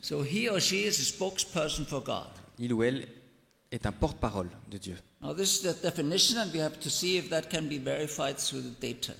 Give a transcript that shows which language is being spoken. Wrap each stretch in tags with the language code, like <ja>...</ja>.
<en>So he or she is a spokesperson for God.</en> <fr>Il ou elle est un porte-parole de Dieu.</fr> <en>Now this is the definition, and we have to see if that can be verified through the data.</en>